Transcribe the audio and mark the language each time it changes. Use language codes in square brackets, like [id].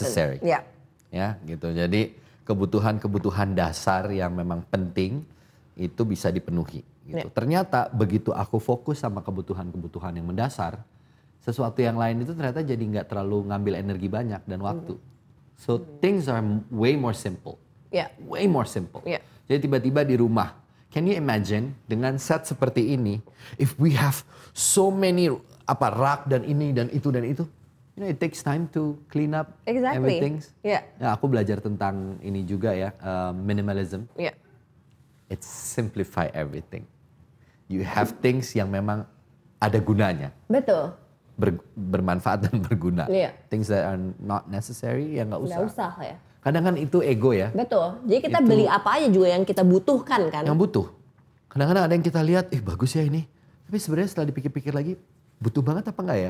[en] necessary. Yeah. [id] Ya, gitu. Jadi kebutuhan-kebutuhan dasar yang memang penting itu bisa dipenuhi. Gitu. [en] Yeah. [id] Ternyata begitu aku fokus sama kebutuhan-kebutuhan yang mendasar, sesuatu yang lain itu ternyata jadi nggak terlalu ngambil energi banyak dan waktu. [en] So things are way more simple. Yeah. Way more simple. Yeah. [id] Jadi tiba-tiba di rumah, [en] can you imagine [id] dengan set seperti ini, [en] if we have so many [id] rak dan ini dan itu, [en] you know, it takes time to clean up Exactly. everything. Yeah. [id] Nah, aku belajar tentang ini juga ya, minimalism. [en] Yeah. It's simplify everything. You have things [id] yang memang ada gunanya. Betul. Bermanfaat dan berguna. Iya. [en] Things that are not necessary [id] ya nggak usah. Nggak usah ya. Kadang kan itu ego ya. Betul. Jadi kita beli apa aja juga yang kita butuhkan kan. Yang butuh. Kadang-kadang ada yang kita lihat, bagus ya ini. Tapi sebenarnya setelah dipikir-pikir lagi, butuh banget apa enggak ya?